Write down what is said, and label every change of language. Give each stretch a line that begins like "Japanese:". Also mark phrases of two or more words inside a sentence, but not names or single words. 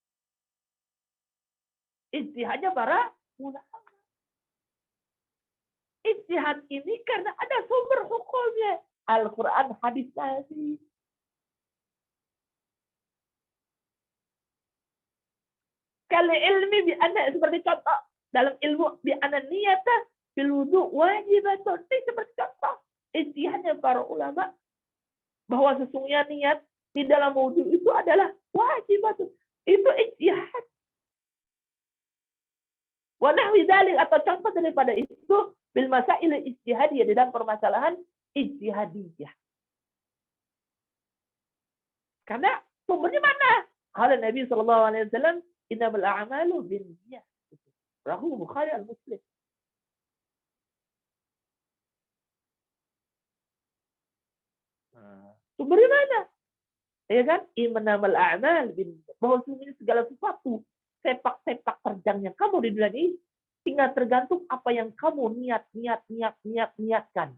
Indonesian: Ijtihadnya para ulama. Ijtihad ini karena ada sumber hukumnya. Al-Quran, hadis Nabi. Kalau ilmi seperti contoh dalam ilmu
Arabic: بأن النية في الوضوء واجبة,
Indonesian: seperti contoh ijtihadnya para ulama bahwa sesungguhnya niat di dalam wudu itu adalah wajibatun. Itu ijtihad.
Arabic: ونحو ذلك,
Indonesian: atau contoh daripada itu
Arabic: بالمسائل الاجتهادية,
Indonesian: di dalam permasalahan ijtihadiyah. Karena sumbernya mana?
Arabic: قال النبي صلى الله عليه وسلم إنما الأعمال بالنيات. Rahu Bukhari al-Muslim. Sumbernya mana?
Indonesian: Ya kan?
Arabic: إنما الأعمال بالنيات.
Indonesian: Bahwa segala sesuatu, sepak-sepak terjangnya kamu di dunia ini tinggal tergantung apa yang kamu niatkan.